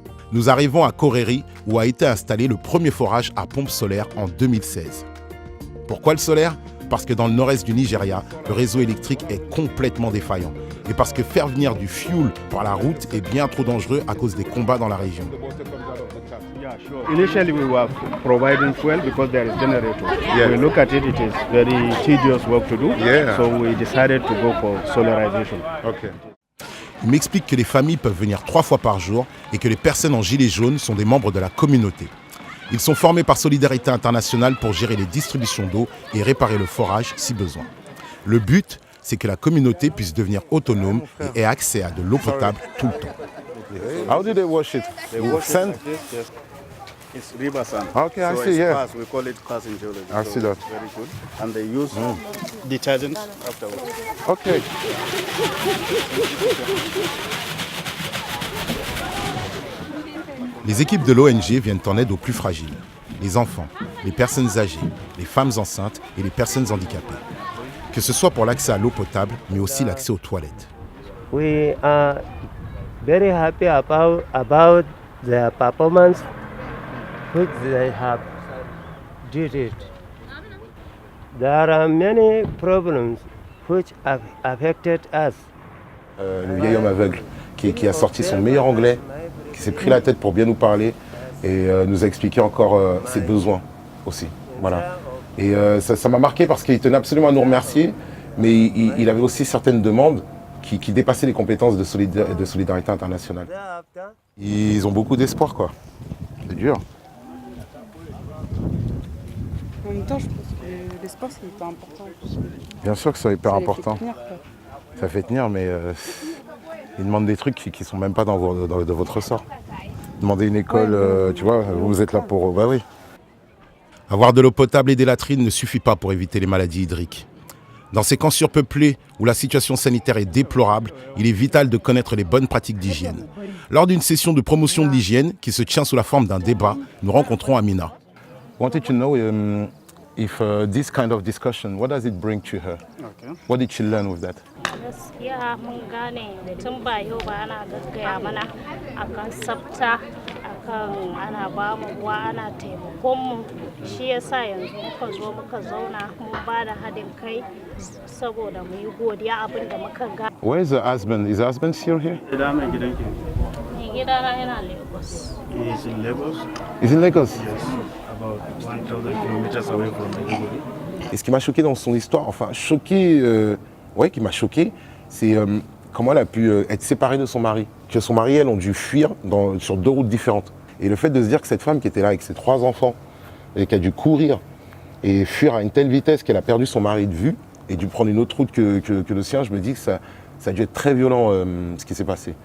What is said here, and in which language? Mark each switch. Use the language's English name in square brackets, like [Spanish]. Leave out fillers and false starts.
[French] Nous arrivons à Correry où a été installé le premier forage à pompe solaire en 2016. Pourquoi le solaire? Parce que dans le nord-est du Nigeria, le réseau électrique est complètement défaillant. Et parce que faire venir du fuel par la route est bien trop dangereux à cause des combats dans la région. [English] Initially, we were providing fuel because there is generator. We look at it, it is very tedious work to do. So we decided to go for solarization. [French] Il m'explique que les familles peuvent venir 3 fois par jour et que les personnes en gilet jaune sont des membres de la communauté. Ils sont formés par Solidarité Internationale pour gérer les distributions d'eau et réparer le forage si besoin. Le but, c'est que la communauté puisse devenir autonome et ait accès à de l'eau potable tout le temps. [English] How do they wash it? They wash sand? It like this, it's river sand. Okay, I so see, it's yeah. Pass, we call it pass in geology. I see that. It's very good. And they use detergent afterwards. Okay. [French] Les équipes de l'ONG viennent en aide aux plus fragiles, les enfants, les personnes âgées, les femmes enceintes et les personnes handicapées. Que ce soit pour l'accès à l'eau potable, mais aussi l'accès aux toilettes. [English] We are very happy about their performance, which they have did it. There are many problems which have affected us. [French] Le vieil homme aveugle qui a sorti son meilleur anglais, qui s'est pris la tête pour bien nous parler et nous a expliqué encore ses besoins aussi. Voilà. Et ça m'a marqué parce qu'il tenait absolument à nous remercier, mais il avait aussi certaines demandes qui dépassaient les compétences de Solidarité Internationale. Ils ont beaucoup d'espoir, quoi. C'est dur. En même temps, je pense que l'espoir c'est hyper important. Bien sûr que c'est hyper important. Fait tenir, ça fait tenir, mais ils demandent des trucs qui ne sont même pas dans votre ressort. Demander une école, tu vois, vous êtes là pour... Bah oui. Avoir de l'eau potable et des latrines ne suffit pas pour éviter les maladies hydriques. Dans ces camps surpeuplés où la situation sanitaire est déplorable, il est vital de connaître les bonnes pratiques d'hygiène. Lors d'une session de promotion de l'hygiène qui se tient sous la forme d'un débat, nous rencontrons Amina. [English] I wanted to know if this kind of discussion, what does it bring to her? Okay. What did she learn with that? [Hausa] Gaskiya mun gane tun ba yau ba ana gaggaya mana akan tsafta akan ana ba mu ruwa ana taimakon mu shi yasa yanzu muka zo muka zauna mun ba da haɗin kai saboda mu yi godiya abin da muka ga. [English] Where is the husband? Is the husband still here? [Hausa] Mai gidana yana Lagos. [English] He is in Lagos. He's in Lagos? Yes, about 1,000 kilometers away from Maiduguri. [French] Et ce qui m'a choqué dans son histoire, enfin choqué, qui m'a choqué, c'est comment elle a pu être séparée de son mari. Que son mari et elle ont dû fuir sur 2 routes différentes. Et le fait de se dire que cette femme qui était là avec ses 3 enfants, et qui a dû courir et fuir à une telle vitesse qu'elle a perdu son mari de vue, et dû prendre une autre route que le sien, je me dis que ça a dû être très violent ce qui s'est passé.